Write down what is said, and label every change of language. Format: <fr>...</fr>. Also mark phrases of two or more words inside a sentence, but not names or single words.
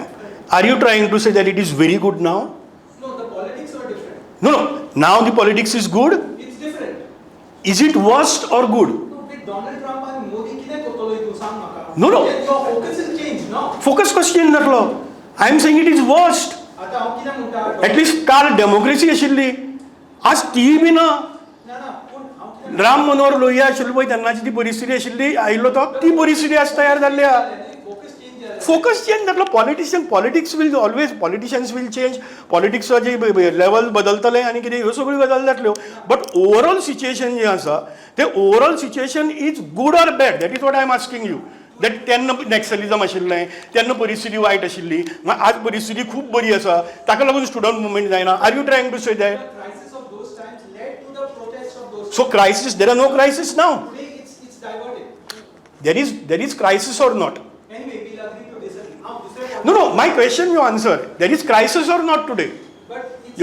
<en>Are you trying to say that it is very good now? No, the politics were different. No. Now the politics is good. It's different. Is it worst or good? No, with Donald Trump and Modi,</en> <kok>kine kotoloi tu sang maka.</kok> <en>No. Yet your focus has changed, no? Focus question natlo. I am saying it is worst.</en> <kok>म्हणटा एटलिस्ट काल डेमोक्रेसी आशिल्ली, आज ती बी ना. ना पूण हांव कितें राम मनोहर लोहिया आशिल्लो पळय तेन्नाची ती परिस्थिती आशिल्ली, आयिल्लो तो, ती परिस्थिती आज तयार जाल्ली आहा.</kok> <en>focus change</en> <kok>जाला.</kok> <en>focus change</en> <kok>जातलो.</kok> <en>politics will always, politicians will change,</en> <kok>पॉलिटिक्साचे लेवल बदलतले आनी कितें ह्यो सगळ्यो गजाली जातल्यो.</kok> <en>but overall situation</en> <kok>जें आसा तें</kok> <en>overall situation is good or bad, that is what I am asking you.</en> <kok>दॅट तेन्ना नॅक्सलिजम आशिल्लें, तेन्ना परिस्थिती वायट आशिल्ली, आज परिस्थिती खूब बरी आसा, ताका लागून</kok> <en>student movement</en> <kok>जायना.</kok> <en>are you trying to say that? Crisis of those times led to the protests of those. So crisis, there are no crisis now. Today it's diverted. There is crisis or not? Anyway, we'll agree to disagree. Now, this No, my question you answer. There is crisis or not today? But it's</en>